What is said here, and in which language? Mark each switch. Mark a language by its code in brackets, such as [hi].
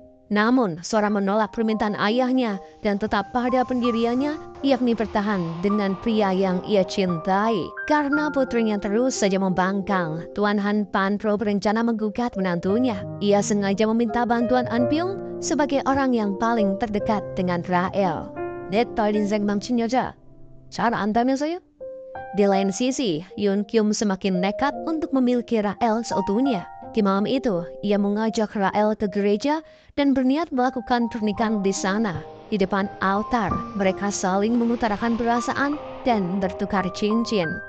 [id] Namun, Sora menolak permintaan ayahnya dan tetap pada pendiriannya, yakni bertahan dengan pria yang ia cintai. Karena putrinya terus saja membangkang, Tuan Han Pan-pro berencana menggugat menantunya. Ia sengaja meminta bantuan An Byung sebagai orang yang paling terdekat dengan Rael. [ko] 내 딸 인생 망친 여자, 잘 안다면서요? [id] Di lain sisi, Yoon Kyum semakin nekat untuk memiliki Rael seutuhnya. Di malam itu, ia mengajak Rael ke gereja dan berniat melakukan pernikahan di sana. Di depan altar, mereka saling mengutarakan perasaan dan bertukar cincin.